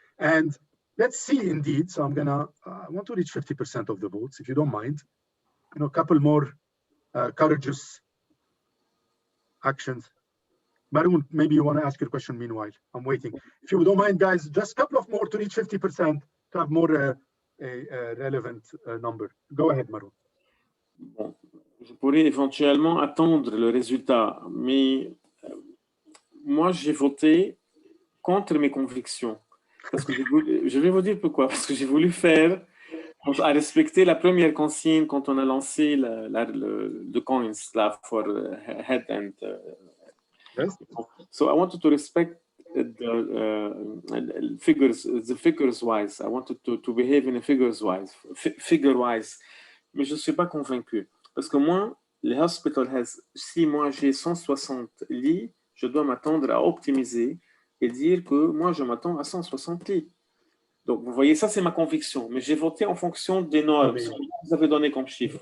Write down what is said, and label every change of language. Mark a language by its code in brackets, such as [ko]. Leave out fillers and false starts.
[en] And let's see indeed. So I'm gonna, I want to reach 50% of the votes, if you don't mind. You know, a couple more courageous actions. Maroon, maybe you want to ask your question meanwhile. I'm waiting. If you don't mind, guys, just a couple of more to reach 50%, to have more a relevant number. Go ahead, Maroon. [fr] Bon, je pourrais éventuellement attendre le résultat, mais moi, j'ai voté contre mes convictions. Parce que je vais vous dire pourquoi. Parce que j'ai voulu faire, à respecter la première consigne quand on a lancé le coins là, [en] for head and yes. So I wanted to respect the figures wise. I wanted to behave in a figure wise. [fr] Mais je ne suis pas convaincu. Parce que moi, le hospital si moi j'ai 160 lits, je dois m'attendre à optimiser et dire que moi je m'attends à 160 lits. Donc, vous voyez, ça, c'est ma conviction. Mais j'ai voté en fonction des normes. Ce que vous avez donné comme chiffre.